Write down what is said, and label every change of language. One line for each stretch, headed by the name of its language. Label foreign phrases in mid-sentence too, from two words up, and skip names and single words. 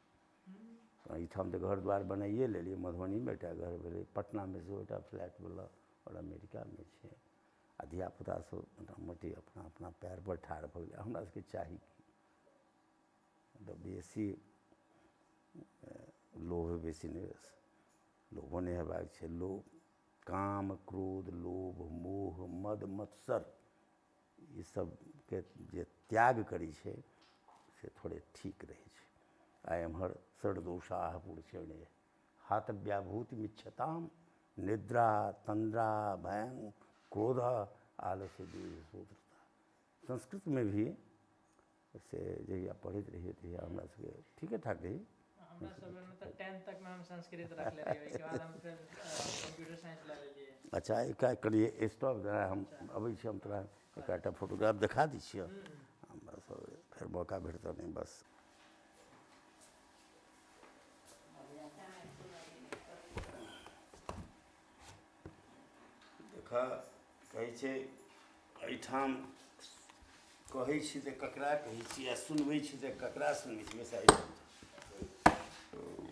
Maithili: एहिठाम तऽ घर द्वार बनाइए लेलिए, मधुबनीमे एकटा घर भेलै, पटनामे सेहो एकटा फ्लैटवला, और अमेरिकामे छै। आ धियापुता सब मोटामोटी अपना अपना पैर पर ठाढ़ भऽ गेलै। हमरा सबके चाही की, मतलब बेसी लोभ बेसी नहीं, लोभो नहीं हेबाक छै। लोभ, काम, क्रोध, लोभ, मोह, मद, मत्सर, ई सबके जे त्याग करै छै से थोड़े ठीक रहै छै। आ एम्हर
Sanskrit: षड्दोषाः पुरुषेणे हातव्याभूतिमिच्छताम निद्रा तंद्रा भयं क्रोध आलस्य दूरता।
Maithili: संस्कृत में भी से जहिया पढ़ैत रहिए तहिया हमरा सबके ठीके ठाक रही। हमरा सब में तो 10th तक में हम संस्कृत रख ले रहिए, ओके बाद हम फिर
English: computer science
Maithili: ले लेलिए। अच्छा, एक करिए स्टॉप जरा, हम अबै छी, हम तोरा एकटा फोटोग्राफ दिखा दै छियै। बस फिर मौका भेटतौ नहीं बस। देखा कहै छै एहिठाम कहै छी तऽ ककरा कहै छी, आ सुनबै छी तऽ ककरा सुनबै छी।